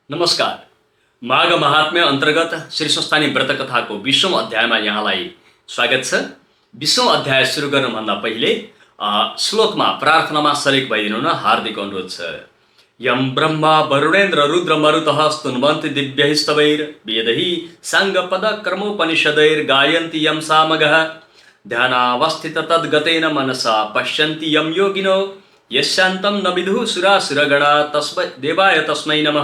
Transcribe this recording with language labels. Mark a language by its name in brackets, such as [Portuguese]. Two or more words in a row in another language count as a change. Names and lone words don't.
[Nepali] नमस्कार। माघ महात्म्य अन्तर्गत श्री संस्थानी व्रत कथाको 20औं अध्यायमा यहाँलाई स्वागत छ। 20औं अध्याय सुरु गर्नुभन्दा पहिले श्लोकमा प्रार्थनामा शरीक भइदिनु न हार्दिक अनुरोध छ। [Sanskrit] यम ब्रह्मा वरुणेन्द्र रुद्र मरुतः स्तुन्वन्ति दिव्यैस्तवैर् वेदैः साङ्गपद कर्मोपनिषदैर् गायन्ति यं सामगः ध्यानावस्थित तद्गतेन मनसा पश्यन्ति यं योगिनो यस्यान्तं न विदुः सुरासुरगणा तस्मै देवाय तस्मै नमः।